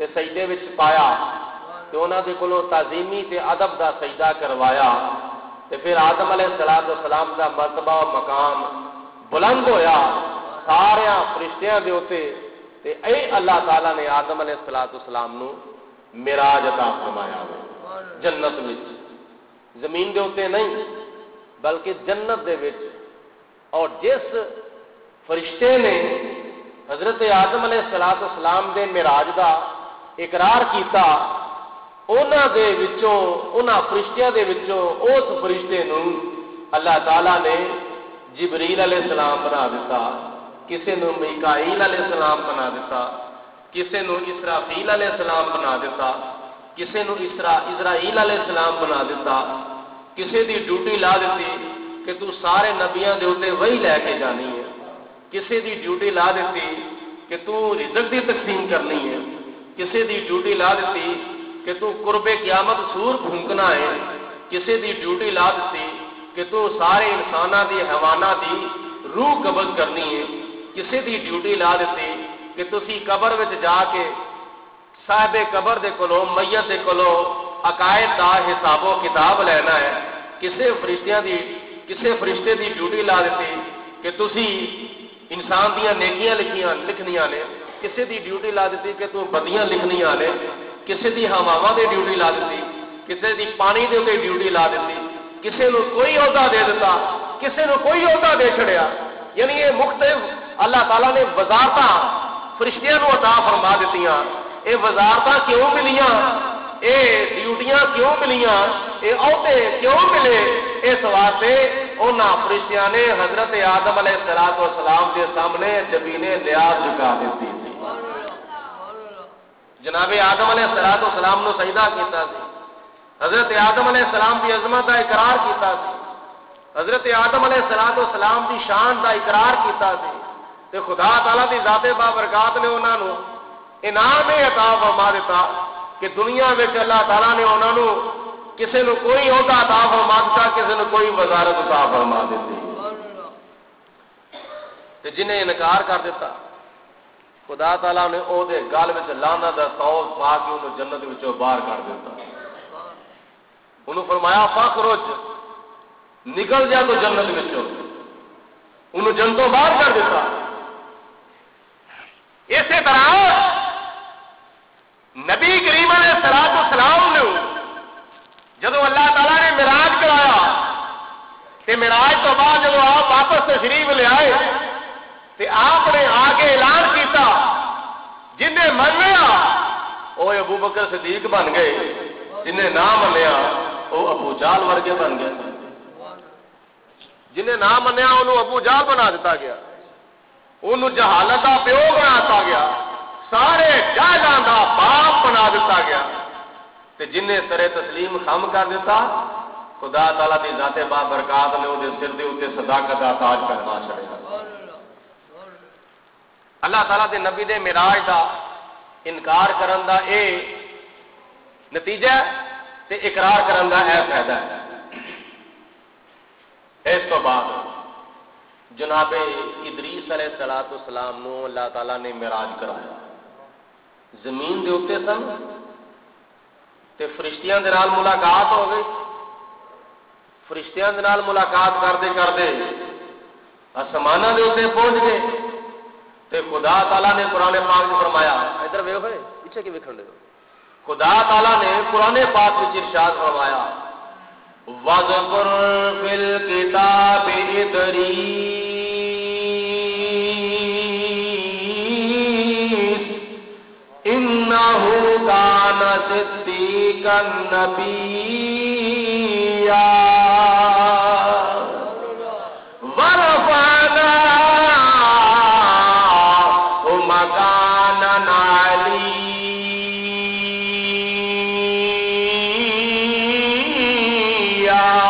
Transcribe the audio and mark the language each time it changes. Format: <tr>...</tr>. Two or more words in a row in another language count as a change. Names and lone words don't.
<pa>سجدے وچ پایا تے انہاں دے کولوں تعظیمی تے ادب دا سجدہ کروایا تے پھر آدم علیہ السلام دا مرتبہ و مقام بلند ہویا سارے فرشتیاں دے اوتے تے اے اللہ تعالیٰ نے آدم علیہ السلام نو معراج عطا فرمایا جنت وچ، زمین دے اوتے نہیں بلکہ جنت دے وچ۔ اور جس فرشتے نے حضرت آدم علیہ السلام دے معراج دا اقرار کیتا انہاں فرشتیاں دے وچوں اس فرشتے نو اللہ تعالیٰ نے جبریل علیہ السلام بنا دیتا، کسے نو میکائیل علیہ السلام بنا دیتا، کسے نو اسرافیل علیہ السلام بنا دیتا، کسے نو اسرائیل علیہ السلام بنا دیتا، کسے دی ڈیوٹی لا دیتی کہ تو سارے نبیاں دے اوتے وہی لے کے جانی ہے، کسے دی ڈیوٹی لا دیتی کہ تو رزق دی تقسیم کرنی ہے، کسے دی ڈیوٹی لا دیتی کہ تو قرب قیامت سور پھونکنا ہے، کسے دی ڈیوٹی لا دیتی کہ تو سارے انساناں دی حیواناں دی روح قبض کرنی ہے، کسے دی ڈیوٹی لا دیتی کہ تسی قبر وچ جا کے صاحب قبر دے کولوں میت دے کولوں عقائد دا حساب و کتاب لینا ہے، کسے فرشتے دی ڈیوٹی لا دیتی کہ تسی انسان دیاں نیکیاں لکھنیاں نے، کسے دی ڈیوٹی لا دیتی کہ تو بدیاں لکھنیاں نے، کسے دی ہواواں دی ڈیوٹی لا دیتی کسی دی پانی دے تے ڈیوٹی لا دیتی، کسی نو کوئی عہدہ دے دیتا، کسی نو کوئی عہدہ دے چھڑیا. یعنی یہ مختلف اللہ تعالیٰ نے وزارتاں فرشتیاں نو عطا فرما دتیاں. یہ وزارتاں کیوں ملیاں، اے ڈیوٹیاں کیوں ملیاں، اے عہدے کیوں ملے؟ اس واسطے انہاں فرشتیاں نے حضرت آدم علیہ السلام کے سامنے جبینے لیاز جھکا دیتی تھی. جناب آدم علیہ السلام نو سجدہ کیتا سی، حضرت آدم علیہ السلام کی عظمت کا اقرار کیتا سی، حضرت آدم علیہ السلام کی شان کا اقرار کیتا سی. تے خدا تعالیٰ دی ذات بابرکات نے انہاں نو انعام عطا فرما دیتا کہ دنیا میں اللہ تعالیٰ نے انہاں نو کسی نو کوئی عہدہ عطا فرما دیتا، کسی نو کوئی وزارت عطا فرما دیتی. تے جنہیں انکار کر دیتا خدا تعالیٰ نے او دے گل وچ لعنت دا توڑ پا کے انہوں جنت وچوں باہر کر دیتا. انہوں فرمایا فخرج، نکل جا تو جنت وچوں، انہوں جنتوں باہر کر دیتا. اسی طرح نبی کریم علیہ السلام نے جدو اللہ تعالیٰ نے معراج کرایا تے معراج تو بعد جدو آپ واپس تشریف لے آئے تے آپ نے آگے اعلان کیتا جنہیں منیا وہ ابو بکر صدیق بن گئے، جنہیں نہ منیا وہ ابو جہل ورگے بن گئے. جنہیں نہ منیا انہوں ابو جہل بنا دیتا گیا، انہوں جہالت کا پیو بنا دیتا گیا، سارے جاہلاں دا باپ بنا دیتا گیا. تے جنہیں سر تسلیم خم کر دیتا خدا تعالیٰ دی ذات بابرکات نے وہ سر دے اوتے صداقت دا تاج پہنا چھڑیا. اللہ تعالیٰ دے نبی دے معراج دا انکار کرن دا اے نتیجہ تے اقرار کرن دا اے فائدہ ہے. اس تو بعد جناب ادریس علیہ السلام نو اللہ تعالیٰ نے معراج کرایا. زمین دے اوتے سن تے فرشتیاں دے نال ملاقات ہو گئی. فرشتیاں دے نال ملاقات کرتے کرتے آسماناں دے اوتے پہنچ گئے تے خدا تعالیٰ نے قرآن پاک میں فرمایا، ادھر ویکھو ہوئے پیچھے کی ویکھن دے، خدا تعالیٰ نے قرآن پاک میں ارشاد فرمایا</pa> <ar>وَذْكُرْ فِي الْكِتَابِ إِدْرِيسَ إِنَّهُ كَانَ صِدِّيقًا نَبِيًّا وَرَفَعْنَاهُ مَكَانًا عَلِيًّا.</ar>